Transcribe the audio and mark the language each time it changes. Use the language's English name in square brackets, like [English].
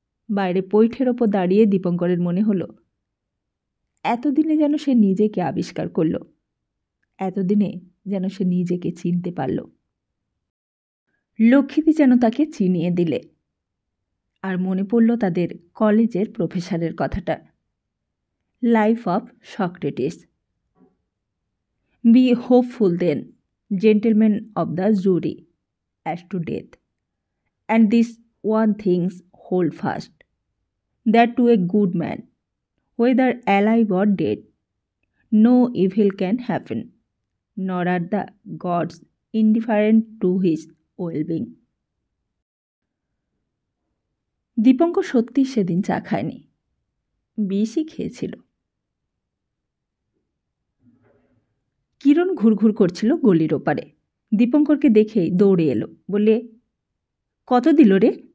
[Bangla] বাইরে পৈঠের ওপর দাঁড়িয়ে দীপঙ্করের মনে হলো, এতদিনে যেন সে নিজেকে আবিষ্কার করল, এতদিনে যেন সে নিজেকে চিনতে পারল। লক্ষ্মীদি যেন তাকে চিনিয়ে দিলে। আর মনে পড়ল তাদের কলেজের প্রফেসরের কথাটা, life of Socrates. [English] Be hopeful then, gentleman of the jury, as to death, and this one things hold fast, that to a good man, whether alive or dead, no evil can happen, nor are the gods indifferent to his well-being. [Bangla] Dipankar সত্যি সেদিন চা খায়নি, বিষই খেয়েছিল। কিরণ ঘুরঘুর করছিল গলির ওপারে। দীপঙ্করকে দেখেই দৌড়ে এলো, বলে, কত দিল রে?